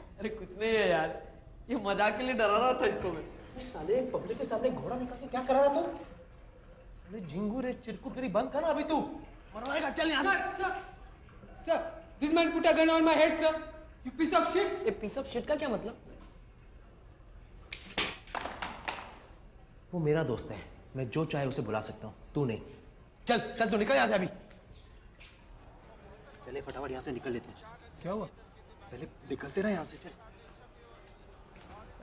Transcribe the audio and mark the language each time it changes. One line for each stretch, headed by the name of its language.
Hindi: अरे कुछ नहीं है यार ये मजाक के लिए डरा रहा था इसको मैं साले पब्लिक के सामने घोड़ा निकाल के क्या कर रहा था तू साले झिंगू रे चिरकुट तेरी बंद कर ना अभी तू मरवाएगा, चल यहाँ से।
English: Sir, this man put a gun on my head, sir. You piece of shit.
Hindi: ये
English: piece of shit
Hindi: का क्या मतलब? वो मेरा दोस्त है, मैं जो चाहे उसे बुला सकता हूँ, तू नहीं। चल चल तू निकल यहाँ से अभी। चले फटाफट यहाँ से निकल लेते हैं। क्या हुआ? पहले निकलते रहे यहाँ से, चल।